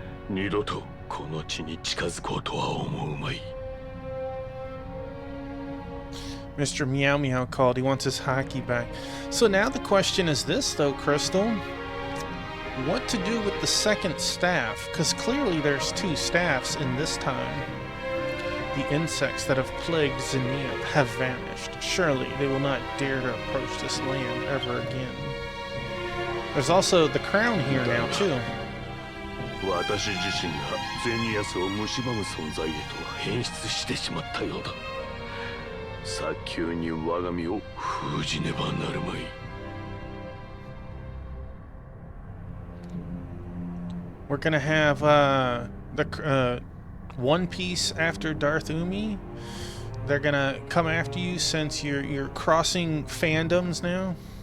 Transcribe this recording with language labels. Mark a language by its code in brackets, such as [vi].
[ja] 二度とこの地に近づこうとは思うまい。 [en] Mr. Meow Meow called. He wants his hockey back. So now the question is this, though, Crystal. What to do with the second staff? Because clearly there's two staffs in this time. The insects that have plagued Xenia have vanished. Surely they will not dare to approach this land ever again. There's also the crown here now, too. [ja] 私自身がゼニアスを蝕む存在へと変質してしまったようだ。早急に我が身を封じねばなるまい。 [en] We're gonna have the One Piece after Darth Umi. They're gonna come after you since you're crossing fandoms now.